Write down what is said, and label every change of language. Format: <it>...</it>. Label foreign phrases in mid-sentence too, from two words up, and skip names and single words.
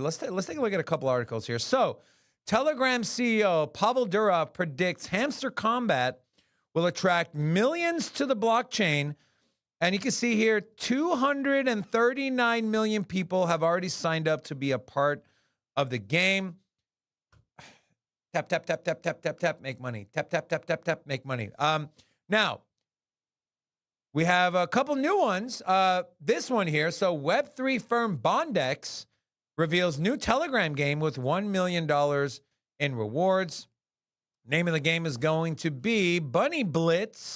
<en>Let's take a look at a couple articles here. So Telegram CEO Pavel Durov predicts hamster combat will attract millions to the blockchain. And you can see here, 239 million people have already signed up to be a part of the game. Tap, tap, tap, tap, tap, tap, tap, make money. Tap, tap, tap, tap, tap, make money. Now, we have a couple new ones. This one here. So Web3 firm Bondex reveals new Telegram game with $1 million in rewards. Name of the game is going to be Bunny Blitz.</en>